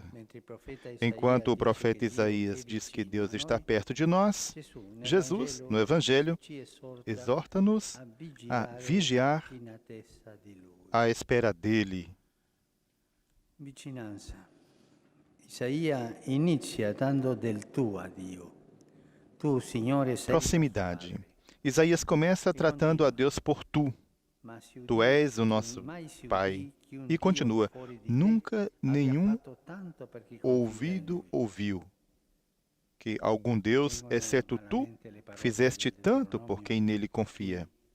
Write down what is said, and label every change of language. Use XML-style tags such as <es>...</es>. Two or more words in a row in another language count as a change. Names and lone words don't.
<pt>Enquanto o profeta Isaías diz que Deus está perto de nós, Jesus, no Evangelho, exorta-nos a vigiar à espera dele.</pt> <it>Isaías inicia dando del tu a Dio. Tu, Signore, sei</it> <pt>Proximidade. Isaías começa tratando a Deus por tu. Tu és o nosso Pai. E continua: nunca nenhum ouvido ouviu que algum Deus, exceto tu, fizeste tanto por quem nele confia.</pt>